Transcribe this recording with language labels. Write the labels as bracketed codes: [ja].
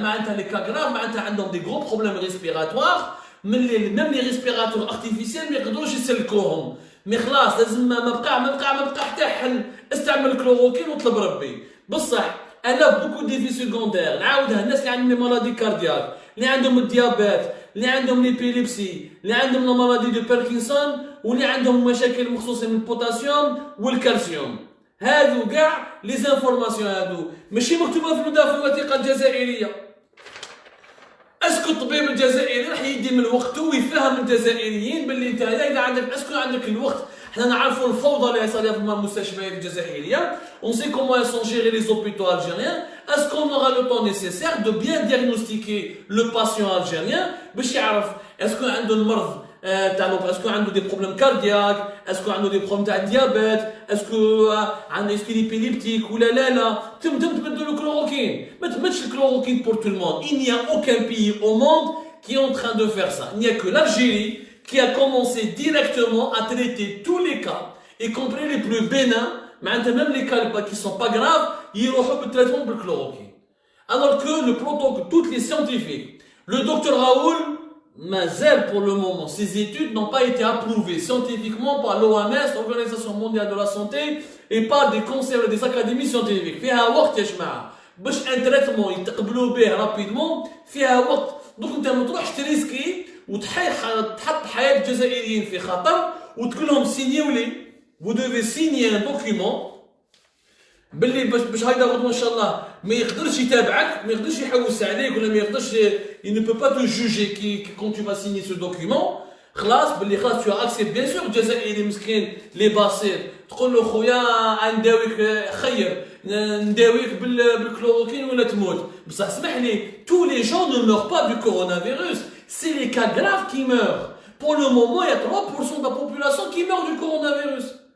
[fr] معناتها les cas graves معناتها عندهم des gros problèmes respiratoires même les respirateurs artificiels [ar] ما يقدروش يسلكوهم. مي خلاص لازم ما بقى حتى حل. استعمل الكلوروكين وطلب ربي. بصح انا بوكو ديفي سيكوندير نعاودها الناس اللي عندهم لي مالادي كاردياك اللي عندهم الديابيت اللي عندهم ليبيليبسي اللي عندهم لا مالادي دو باركنسون واللي عندهم مشاكل مخصوصه من البوتاسيوم والكالسيوم. هادو كاع لي زانفورماسيون هادو ماشي مكتوبه في الوثيقه الجزائريه. اسكو الطبيب الجزائري راح يدي من وقته ويفهم الجزائريين باللي انت اذا عندك الوقت. حنا نعرفوا الفوضى اللي صارت في المستشفيات الجزائريه. [fr] On sait comment elles sont gérées les hôpitaux algériens. Est-ce qu'on aura le temps nécessaire de bien diagnostiquer le patient algérien [ar] باش يعرف اسكو عنده المرض تاع اسكو عنده دي بروبليم كاردياك اسكو عنده دي بروبليم تاع الديابيت اسكو عنده ليبيليبتيك ولا لا. تبدلوا الكلوروكين. ما تمدش الكلوروكين [fr] pour tout le monde. Il n'y a aucun pays au monde qui est en train de faire ça. Il n'y a que l'Algérie qui a commencé directement à traiter tous les cas, y compris les plus bénins, même les cas qui ne sont pas graves, ils ont le traitement de chloroquine. Alors que le protocole, tous les scientifiques, le docteur Raoul, Mazel pour le moment, ses études n'ont pas été approuvées scientifiquement par l'OMS, l'Organisation mondiale de la santé, et par des conseils des académies scientifiques. [ar] فيها وقت يا جماعة باش ان تريتمون يتقبلوا به رابيدمون فيها وقت. دونك انت ما تروحش تريسكي وتحط حياة الجزائريين في خطر وتقول لهم سينيو لي [fr] vous devez signer un document [ar] باللي باش هيدا غدوه ان شاء الله ما يقدرش يتابعك ما يقدرش يحوس عليك ولا ما يقدرش [fr] il ne peut pas te juger quand tu vas signer ce document. [ar] خلاص باللي خلاص [fr] tu as accepté bien sûr [ar] الجزائري مسكين لي باسير تقول له خويا نداويك خير نداويك بالكلوروكين ولا تموت. بصح اسمح لي [fr] tous les gens ne meurent pas du coronavirus. C'est les cas graves qui meurent. Pour le moment, il y a 3% de la population qui meurt du coronavirus.